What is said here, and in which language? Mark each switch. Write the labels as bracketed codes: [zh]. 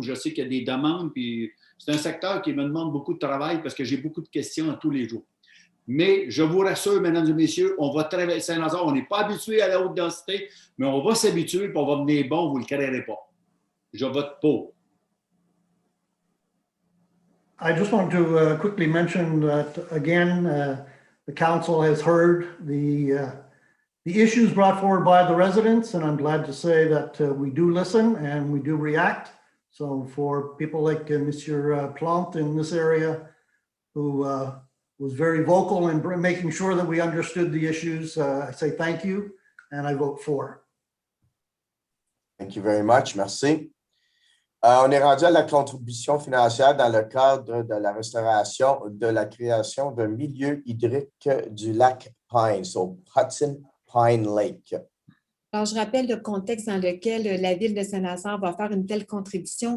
[fr] Je sais qu'il y a des demandes, puis c'est un secteur qui me demande beaucoup de travail parce que j'ai beaucoup de questions tous les jours. Mais je vous rassure, mesdames et messieurs, on va travailler Saint-Lazare. On n'est pas habitué à la haute densité, mais on va s'habituer et on va venir bon, vous ne le créerez pas. Je vote pour. [en] I just want to quickly mention that, again, the council has heard the issues brought forward by the residents, and I'm glad to say that we do listen and we do react. So for people like Monsieur Plante in this area, who was very vocal in making sure that we understood the issues, I say thank you, and I vote for. Thank you very much. [fr] Merci. On est rendu à la contribution financière dans le cadre de la restauration de la création d'un milieu hydrique du lac Pine, so Hudson Pine Lake. Alors, je rappelle le contexte dans lequel la Ville de Saint-Lazare va faire une telle contribution.